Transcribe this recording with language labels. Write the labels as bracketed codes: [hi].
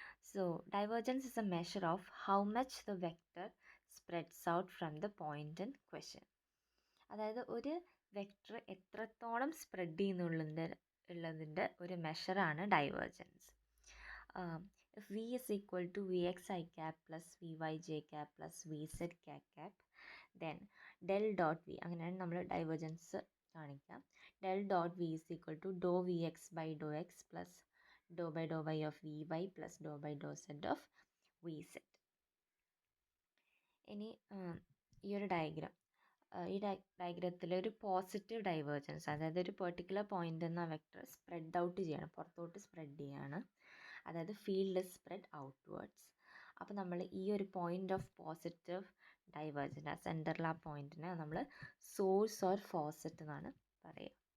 [en] So divergence is a measure of how much the vector spreads out from the point in question. [ml] അതായത് ഒരു vector എത്രത്തോളം spread ചെയ്യുന്നുള്ളതിൻ്റെ ഒരു മെഷറാണ് divergence. [en] if v is equal to vx I cap plus vy j cap plus vz k cap then del dot v, [ml] അങ്ങനെയാണ് നമ്മൾ divergence കാണിക്കാം. [en] del dot v is equal to dou vx by dou x plus dou by dou y of vy plus dou by dou z of vz. [ml] ഇനി ഈ ഒരു diagram, ഈ ഡയഗ്രത്തിൽ ഒരു positive divergence, അതായത് ഒരു പെർട്ടിക്കുലർ പോയിന്റ് എന്ന vector spread out ചെയ്യണം, പുറത്തോട്ട് സ്പ്രെഡ് ചെയ്യാണ്. അതായത് [en] Field is spread outwards. [ml] അപ്പോൾ നമ്മൾ ഈ ഒരു പോയിന്റ് ഓഫ് പോസിറ്റീവ് ഡൈവേർജൻസ്, ആ സെൻറ്ററിൽ ആ പോയിന്റിനെ നമ്മൾ സോഴ്സ് ഓർ ഫോസെറ്റ് എന്നാണ് പറയുക.